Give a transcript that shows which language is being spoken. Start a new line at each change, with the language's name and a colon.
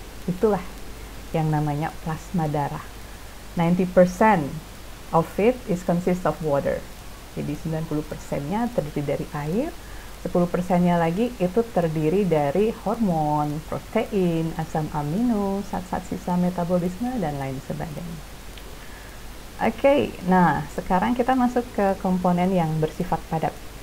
Indonesian: Itulah yang namanya plasma darah.
English: 90% of it is consist of water.
Indonesian: Jadi 90%-nya terdiri dari air, 10%-nya lagi itu terdiri dari hormon, protein, asam amino, zat-zat sisa metabolisme, dan lain sebagainya. Oke, nah sekarang kita masuk ke komponen yang bersifat padat.